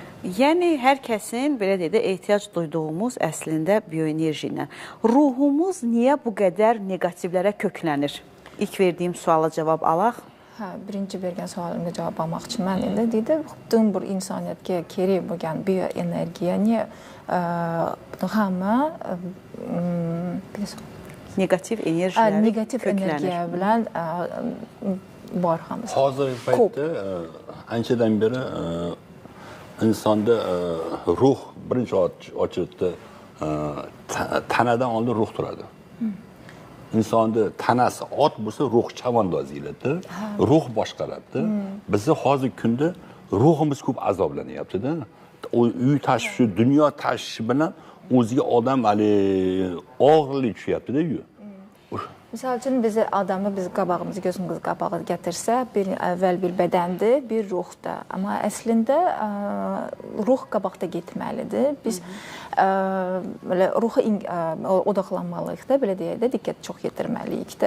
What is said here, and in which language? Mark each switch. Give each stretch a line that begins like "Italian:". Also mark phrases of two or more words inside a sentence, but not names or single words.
Azerbaijani: Yəni hər kəsin belə deyək də ehtiyac duyduğumuz əslində bioenerji ilə. Ruhumuz niyə bu qədər neqativlərə köklənir? İlk verdiyim suala cavab alaq. Birinci vergən sualımda cavab almaq üçün mən indi dedim, tüm bu insaniyyətə geri
Uzbek: bo'lgan bioenergiyani hamma
Azerbaijani: negativ enerjiləri
Uzbek: energiya bilan bor hamısı. Hozirgi paytda anchadan beri insonda ruh birinchi ochilibdi. Tanadan oldin ruh turadi. Insonda tanasi ot bo'lsa, ruh chavandoz yiladi. Ruh boshqaradi. Bizni hozirgi kunda ruhimiz ko'p azoblanyapti-da. Uy tashishi, dunyo tashishi bilan o'ziga odam og'irlik tushyapti-da.
Azerbaijani: Misal üçün bizi adamı biz qabağımızı, gözümüz qabağı gətirsə, bir əvvəl bir bədəndir, bir ruhda. Amma əslində ruh qabaqda getməlidir. Biz ruha odaqlanmalıyıq da, belə deyək də, diqqət çox yetirməliyik də.